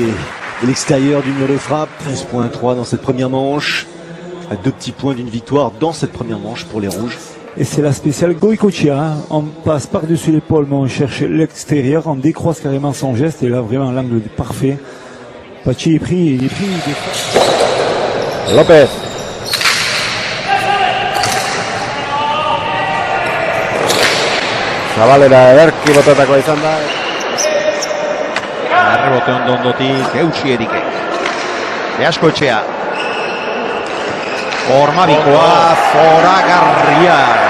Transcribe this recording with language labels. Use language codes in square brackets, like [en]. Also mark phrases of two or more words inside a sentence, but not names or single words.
[fr] De l'extérieur d'une de frappe, 13.3 dans cette première manche. À 2 petits points d'une victoire dans cette première manche pour les Rouges. Et c'est la spéciale Goicoechea, hein. On passe par-dessus l'épaule, mais on cherche l'extérieur, on décroise carrément son geste, et là vraiment l'angle est parfait. Pachi est pris, López. [eu] Zabalera ederki botatako izan da. Errebote ondotik eutsi erike. Beascoechea. Ormabikoa zoragarria.